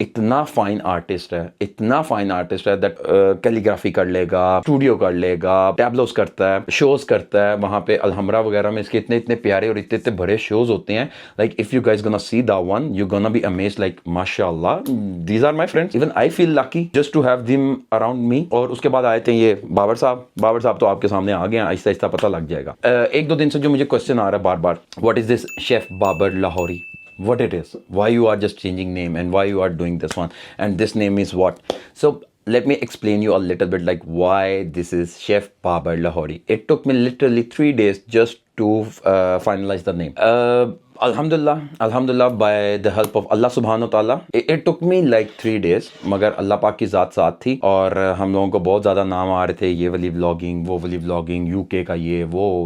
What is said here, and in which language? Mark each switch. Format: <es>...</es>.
<hi>इतना fine artist है that calligraphy कर लेगा, स्टूडियो कर लेगा, टैबलोस करता है, शोज करता है वहाँ पे अलहमरा वगैरह में। इसके इतने प्यारे और इतने बड़े शोज होते हैं।</hi> <en>Like if you guys gonna see that one, you gonna be amazed, like माशाल्लाह, these are my friends, even I feel lucky just to have them around me.</en> <hi>और उसके बाद आए थे ये बाबर साहब तो आपके सामने आ गए, आहिस्ता आहिस्ता पता लग जाएगा। 1-2 दिन से जो मुझे क्वेश्चन आ रहा है बार-बार,</hi> <en>What is this chef Babar Lahori, what it is, why you are just changing name and why you are doing this one and this name is what. So let me explain you a little bit like why this is Chef Babar Lahori. It took me literally 3 days just to finalize the name. Alhamdulillah, by the help of Allah subhanahu wa ta'ala, it took me like 3 days,</en> <hi>मगर अल्लाह पाक की ज़ात साथ थी। और हम लोगों को बहुत ज़्यादा नाम आ रहे थे, ये वाली व्लॉगिंग, वो वाली व्लॉगिंग, यूके का ये वो</hi>